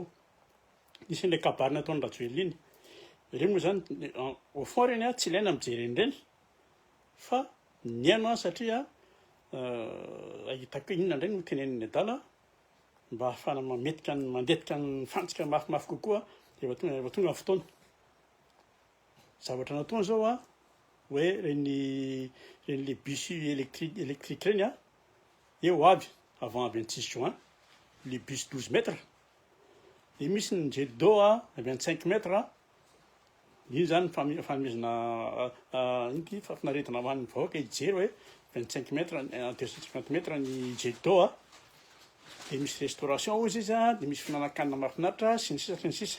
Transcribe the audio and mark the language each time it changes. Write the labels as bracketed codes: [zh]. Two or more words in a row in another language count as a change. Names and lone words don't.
[mg] Nisy an'ilay kabary nataony Rajoelina iny. Ireny moa zany [fr] au fond [mg] ireny a tsy ilaina mijery an'ireny fa ny aino a satria ahitako hoe inona indray no teneniny adala mba ahafahana mandetika ny fantsika mafimafy kokoa rehefa tonga ny fotoana. Zavatra nataony zao a hoe reny le [fr] bus électrique [mg] reny a, eo avy [fr] avant 26 juin le bus 12 mètres, [mg] dia misy ny [fr] jet d'eau [mg] a 25 mètres. Io zany fanomezana ino ty fafinaretana ho an'ny vahoaka hijery hoe 25 mètres 250 mètres ny [fr] jet d'eau [mg] a. Dia misy restauration ozy izy a, dia misy finanankanina mahafinaritra sy ny sisa sy ny sisa.